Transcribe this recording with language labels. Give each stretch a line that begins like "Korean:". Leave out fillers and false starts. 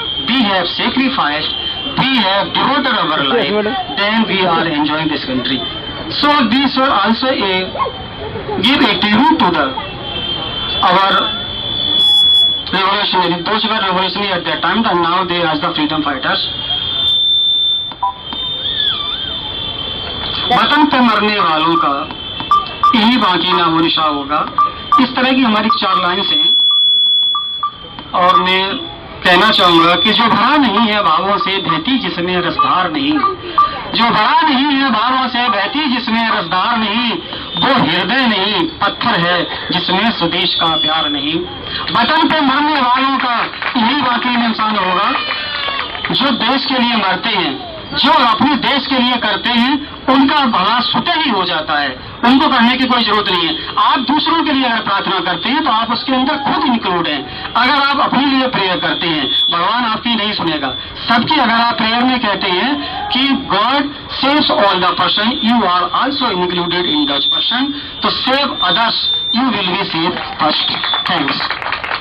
English: We have sacrificed, we have devoted our life, then we are enjoying this country. So we should also give a tribute to our revolutionary, those who were revolutionary at that time, and now they are the freedom fighters.
Hindi: वतन पे मरने वालों का यही बाकी ना हो निशा होगा। इस तरह की हमारी 4 लाइन्स हैं और मैं कहना चाहूंगा कि जो भरा नहीं है भावों से बहती जिसमें रसधार नहीं, जो भरा नहीं है भावों से बहती जिसमें रसधार नहीं, वो हृदय नहीं पत्थर है जिसमें स्वदेश का प्यार नहीं। वतन पे मरने वालों का यही बाकी इंसान होगा जो देश के लिए मरते हैं, जो अपने देश के लिए करते हैं, उनका भला स्वतः ही हो जाता है, उनको करने की कोई जरूरत नहीं है। आप दूसरों के लिए अगर प्रार्थना करते हैं तो आप उसके अंदर खुद इंक्लूड हैं। अगर आप अपने लिए प्रेयर करते हैं, भगवान आपकी नहीं सुनेगा। सबकी अगर आप प्रेयर में कहते हैं कि
English: God saves all the person, you are also included in that person. To save others, you will be saved first. Thanks.